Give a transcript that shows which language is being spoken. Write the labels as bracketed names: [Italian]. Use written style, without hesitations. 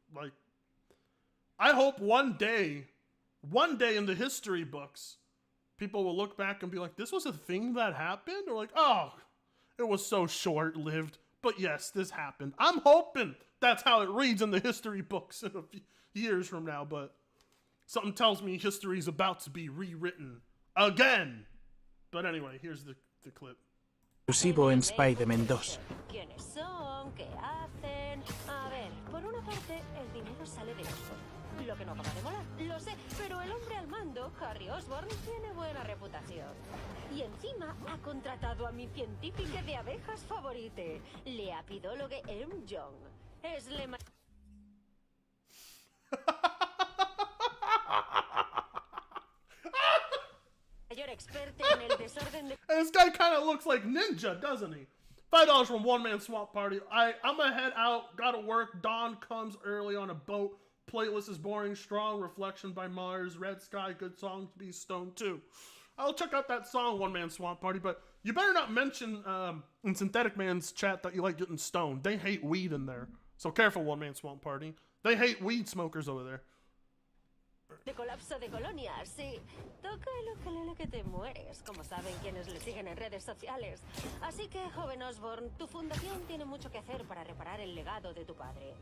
[English] Like, I hope one day in the history books, people will look back and be like, this was a thing that happened? Or like, oh, it was so short-lived. But yes, this happened. I'm hoping that's how it reads in the history books in a few years from now, but something tells me history's about to be rewritten again. But anyway, here's the clip. [Spanish] Exclusivo en Spiderman 2. ¿Quiénes son? ¿Qué hacen? A ver, por una parte, el dinero sale de Osborn. Lo que no acaba de molar, lo sé, pero el hombre al mando, Harry Osborn, tiene buena reputación. Y encima ha contratado a mi científica de abejas favorite, la apidóloga M. Young. Es le mayor experta en el desorden de... [English] And this guy kind of looks like Ninja, doesn't he? $5 from One Man Swamp Party. I'm gonna head out. Gotta work. Dawn comes early on a boat. Playlist is boring. Strong. Reflection by Mars. Red Sky. Good song to be stoned too. I'll check out that song, One Man Swamp Party. But you better not mention in Synthetic Man's chat that you like getting stoned. They hate weed in there. So careful, One Man Swamp Party. They hate weed smokers over there. [Spanish] De colapso de colonias, sí. Toca el ukelele que te mueres, como saben quienes le siguen en redes sociales. Así que, joven Osborn, tu fundación tiene mucho que hacer para reparar el legado de tu padre.